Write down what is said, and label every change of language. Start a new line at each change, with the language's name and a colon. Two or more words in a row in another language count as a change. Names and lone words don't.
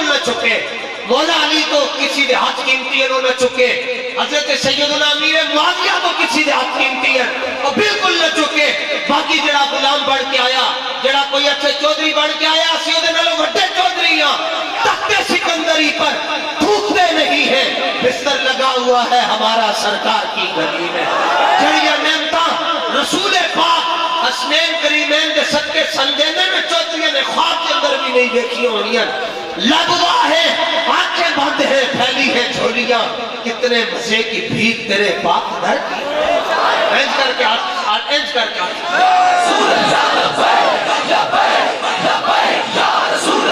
Punjabi: نہ چکے، مولا علی تو کسی دے ہاتھ قیمتی ہیں نہ چکے، حضرت سیدنا امیر معاویہ تو کسی دے ہاتھ قیمتی ہیں وہ بالکل نہ چکے۔ باقی جڑا غلام بڑھ کے آیا، جڑا کوئی اچھے چودھری بڑھ کے آیا، اسی دے نالوں وڈے چودھریاں
Urdu: تخت سکندری پر تھوکتے نہیں ہیں، بستر لگا ہوا ہے ہمارا سرکار کی گلی میں۔
Punjabi: جڑیاں نعمتاں
Urdu: رسول پاک حسنین کریمین کے صدقے سنجینے میں چودھریوں نے خواب کے اندر بھی نہیں دیکھی ہونیاں۔ لبوا ہے، آنکھیں بند ہیں، پھیلی ہیں جھولیاں، کتنے مزے کی بھیک تیرے پاک در کی۔
Punjabi: اینج کر کے آج، اینج کر کے آج رسول اللہ
Arabic: لبیک لبیک لبیک یا رسول